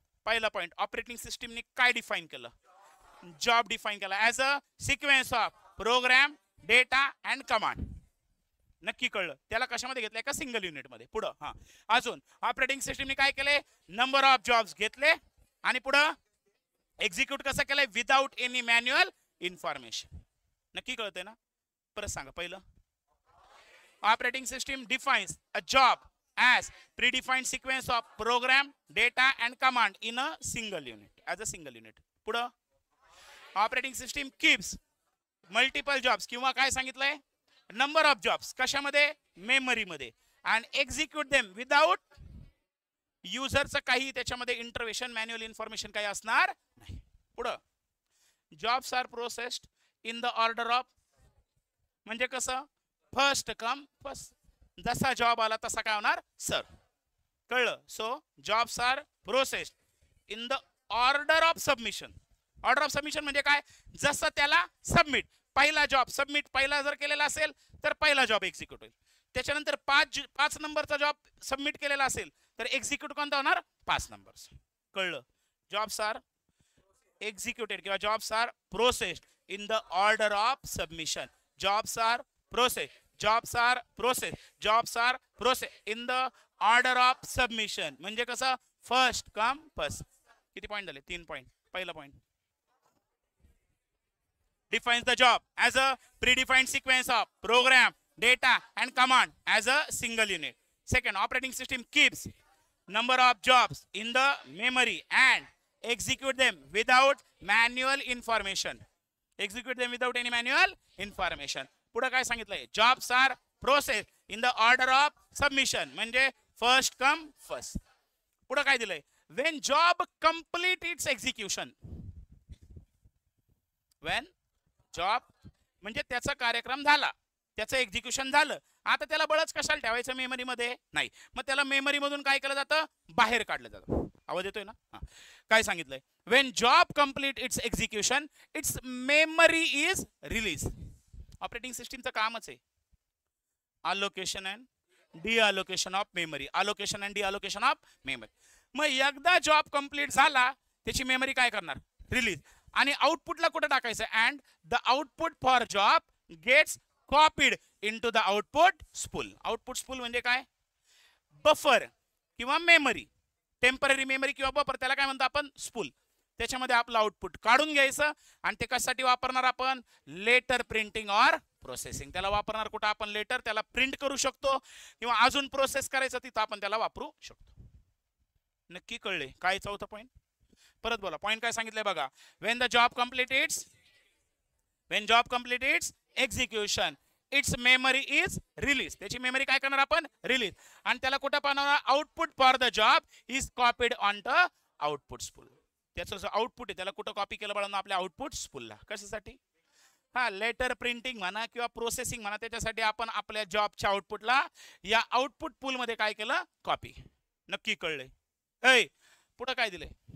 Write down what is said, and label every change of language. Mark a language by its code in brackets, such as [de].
[mr] पहिला point, operating सिस्टीमने काय डिफाईन केलं, जॉब डिफाईन केला [en] As a sequence of program, data and command. [mr] नक्की कळलं, त्याला कशामध्ये घेतलंय का, सिंगल युनिट मध्ये. पुढं हा अजून ऑपरेटिंग सिस्टीमने काय केले, नंबर ऑफ जॉब्स घेतले आणि पुढं एक्झिक्यूट कसं केलंय, [en] Without any manual information. [mr] नक्की कळतंय ना. परत सांगा. [en] पहिलं, operating system defines a job as predefined sequence of program, data and command in a single unit, as a single unit. [mr] पुढं, [en] operating system keeps multiple jobs [mr] किंवा काय सांगितलंय, नंबर ऑफ जॉब्स कशामध्ये, मेमरीमध्ये, अँड एक्झिक्यूट देम विदाउट युजरचं काही त्याच्यामध्ये intervention, manual information काही असणार नाही. [en] पुढं, jobs are processed in the order of, [mr] म्हणजे कसं, [en] First come first. [mr] जसा जॉब आला तसा काय होणार, सर. कळलं. [en] So jobs are processed in the order of submission. [mr] Order of submission म्हणजे काय, जसं त्याला सबमिट, पहिला जॉब सबमिट पहिला जर केलेला असेल तर पहिला जॉब एक्झिक्यूट होईल. त्याच्यानंतर 5 नंबरचा जॉब सबमिट केलेला असेल तर एक्झिक्यूट कोणता होणार, 5 नंबर. [en] कळलं. Jobs are executed किंवा jobs are processed in the order of submission. Jobs are processed, jobs are process, jobs are process in the order of submission. म्हणजे कसं, first come first. [mr] किती पॉइंट झाले, 3 point. [en] पहिला point, defines the job as a predefined sequence of program, data and command as a single unit. Second, operating system keeps number of jobs in the memory and execute them without manual information. Execute them without any manual information. [mr] पुढे काय सांगितलंय, [en] jobs are processed in the order of submission, म्हणजे first come first. [mr] पुढे काय दिलंय, [en] when job complete its execution. [mr] when job म्हणजे त्याचा कार्यक्रम झाला, त्याचं एक्झिक्युशन झालं, आता त्याला बळच कशाला ठेवायचं, मेमरीमध्ये नाही. मग त्याला मेमरी मधून काय केलं जातं, बाहेर काढलं जातं. आवाज येतोय ना. काय सांगितलंय, [en] When job complete its execution its memory is release. [mr] Operating सिस्टीमचं कामच आहे allocation and डिअलोकेशन of memory, allocation and डिअलोकेशन of memory. मग एकदा जॉब कंप्लीट झाला त्याची मेमरी काय करणार, रिलीज. आणि आउटपुटला कुठे टाकायचं, [en] And the output for job gets copied into the output spool. [mr] Output spool म्हणजे काय, बफर किंवा मेमरी, टेम्पररी मेमरी किंवा बफर, त्याला काय म्हणतो आपण, स्पूल. त्याच्यामध्ये आपलं आउटपुट काढून घ्यायचं आणि ते कशासाठी वापरणार आपण, लेटर प्रिंटिंग ऑर प्रोसेसिंग. त्याला वापरणार कुठं आपण, लेटर, त्याला प्रिंट करू शकतो किंवा अजून प्रोसेस करायचं तिथं आपण त्याला वापरू शकतो. नक्की कळले काय चौथा पॉईंट? परत बोला, पॉईंट काय सांगितलंय बघा. [en] When the job completes, when job completes execution its memory is release. [mr] त्याची मेमरी काय करणार आपण? रिलीज. आणि त्याला कुठं पाहणार? [en] Output for the job is copied on the output spool. [mr] त्याचं जो आउटपुट आहे त्याला कुठं कॉपी केलं बघा आपल्या आउटपुट स्पूलला. कशासाठी? हा, लेटर प्रिंटिंग म्हणा किंवा प्रोसेसिंग म्हणा, त्याच्यासाठी आपण आपल्या जॉबच्या आउटपुटला या आउटपुट पूल मध्ये काय केलं? कॉपी. नक्की कळले? पुढे काय दिले?